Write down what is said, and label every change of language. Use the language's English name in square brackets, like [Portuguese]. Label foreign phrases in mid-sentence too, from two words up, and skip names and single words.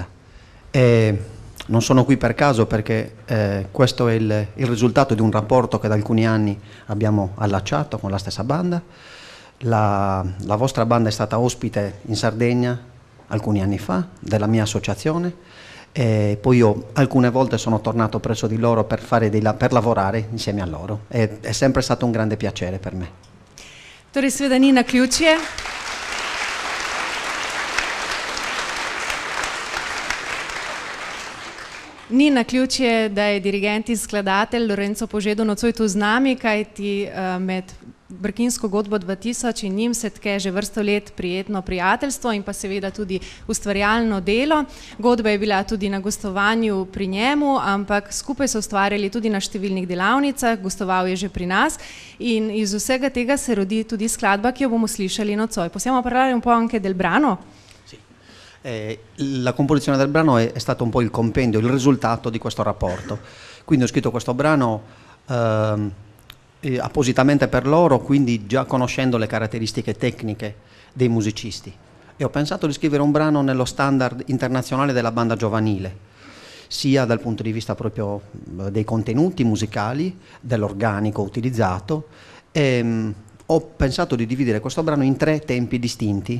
[Italian] E non sono qui per caso perché questo è il risultato di un rapporto che da alcuni anni abbiamo allacciato con la stessa banda. La vostra banda è stata ospite in Sardegna alcuni anni fa della mia associazione. E poi io alcune volte sono tornato presso di loro per lavorare insieme a loro. È sempre stato un grande piacere per me. [Slovenian] Torej seveda ni naključje. Ni naključje, da je dirigent in skladatelj Lorenzo Požedu nocoj tu z nami, kajti med Brkinsko godbo 2000 in njim se tke že vrsto let prijetno prijateljstvo in pa seveda tudi ustvarjalno delo. Godba je bila tudi na gostovanju pri njemu, ampak skupaj so ustvarjali tudi na številnih delavnicah, gostoval je že pri nas in iz vsega tega se rodi tudi skladba, ki jo bomo slišali nocoj. [Italian] Possiamo parlare un po' anche del brano? Sì. La composizione del brano è stato un po' il compendio, il risultato di questo rapporto. Quindi ho scritto questo brano appositamente per loro, quindi già conoscendo le caratteristiche tecniche dei musicisti, e ho pensato di scrivere un brano nello standard internazionale della banda giovanile, sia dal punto di vista proprio dei contenuti musicali, dell'organico utilizzato, e ho pensato di dividere questo brano in 3 tempi distinti.